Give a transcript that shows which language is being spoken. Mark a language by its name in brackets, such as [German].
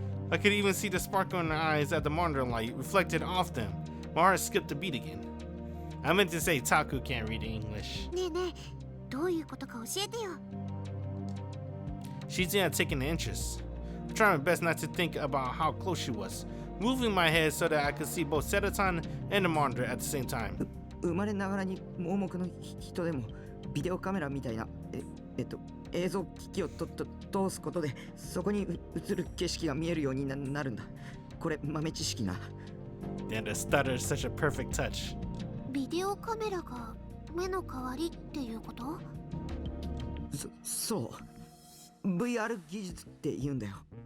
[English] I could even see the sparkle in her eyes at the monitor light reflected off them. My heart skipped a beat again. I meant to say Taku can't read English. [Japanese] ねえねえ、どういうことか教えてよ。 [English] She's not taking an interest. I'm trying my best not to think about how close she was, moving my head so that I could see both Sedaton and the monitor at the same time. [Japanese] 生まれながらに盲目の人でもビデオカメラみたいな映像機器を通すことでそこに映る景色が見えるようになるんだ。これ豆知識な。 [English] And the stutter is such a perfect touch. [Japanese] ビデオカメラが目の代わりっていうこと？そう VR 技術って言うんだよ。